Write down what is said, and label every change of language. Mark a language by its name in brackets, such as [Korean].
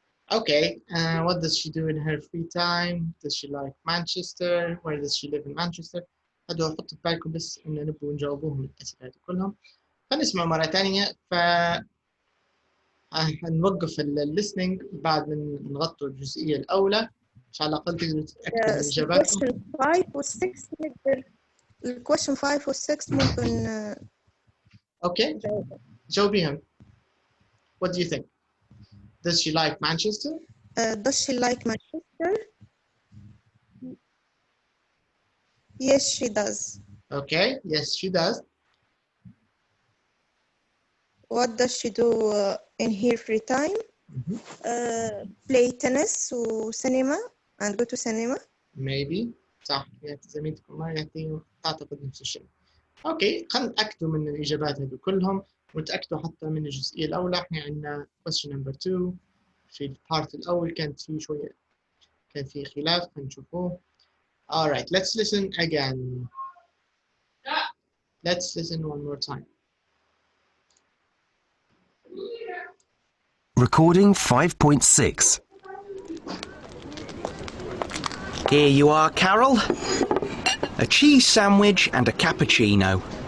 [English] Okay, what does she do in her free time? Does she like Manchester? Where does she live in Manchester? [Arabic] هذول حطوا في بالكم بس إن نبغوا نجاوبوهم الأسئلة كلهم. فنسمع مرة ثانية. هنوقف الليسننج بعد من نغطوا الجزئية الأولى عشان على الأقل تقدروا تتأكدوا من إجاباتكم. Question 5 و 6 نقدر. Question 5 و 6 ممكن. [English] Okay. جاوبيهم. What do you think? Does she like Manchester? Does she like Manchester? Yes, she does. Okay. Yes, she does. What does she do in her free time? Play tennis و cinema and go to cinema. Maybe. صح. [Arabic] زميلتكم ما يعطي تعتقد نفس الشيء. اوكي خلينا نتاكدوا من الاجابات هذو كلهم ونتاكدوا حتى من الجزئيه الاولى. احنا عندنا question number 2 في البارت الاول كان في خلاف. هنشوفوه. [English] Alright, let's listen again. Let's listen one more time. Recording 5.6. Here you are, Carol. A cheese sandwich and a cappuccino.